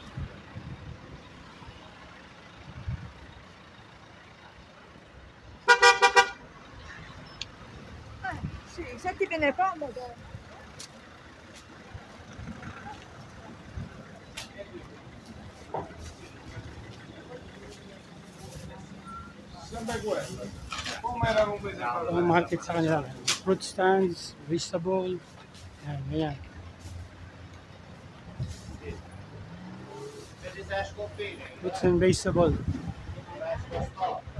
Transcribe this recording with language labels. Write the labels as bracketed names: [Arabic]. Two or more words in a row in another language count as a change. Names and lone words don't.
[Italian] Sì, se ti viene comodo. Sempre quello. Come erano un mese fa? [Filipino] Ang market sa kanila. [English] Fruit stands, vegetable. [Filipino] Ayan, ayan. [Italian] Vedi se esco bene, [English] Fruits and vegetable. [Italian] esco sto.